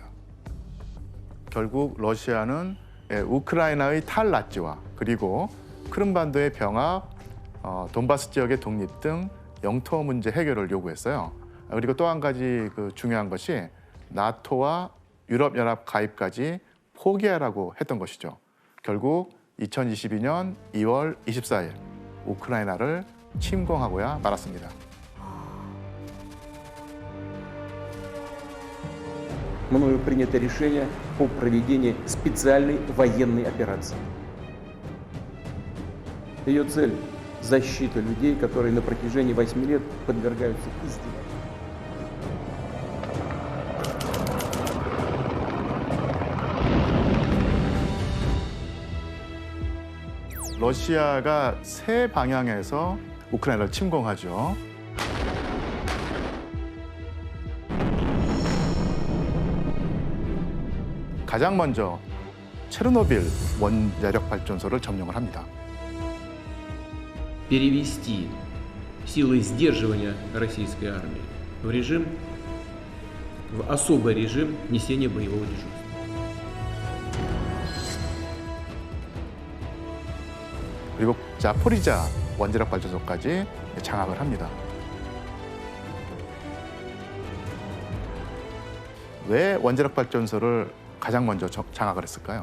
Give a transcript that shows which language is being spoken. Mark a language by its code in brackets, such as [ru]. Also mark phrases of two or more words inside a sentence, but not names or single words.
[ko] 결국 러시아는 우크라이나의 탈나치화 그리고 크림반도의 병합, 돈바스 지역의 독립 등 영토 문제 해결을 요구했어요. 그리고 또 한 가지 중요한 것이 나토와 유럽연합 가입까지 포기하라고 했던 것이죠. 결국 2022년 2월 24일 우크라이나를 침공하고야 말았습니다. [ru] Мною принято решение по проведению специальной военной операции. Ее цель – защита людей, которые на протяжении 8 лет подвергаются издевательствам. [ko] 러시아가 세 방향에서 우크라이나를 침공하죠. 가장 먼저 체르노빌 원자력 발전소를 점령을 합니다. [ru] Перевести силы сдерживания российской армии в особый режим несения боевого дежурства. [ko] 그리고 자포리자 원자력 발전소까지 장악을 합니다. 왜 원자력 발전소를 가장 먼저 장악을 했을까요?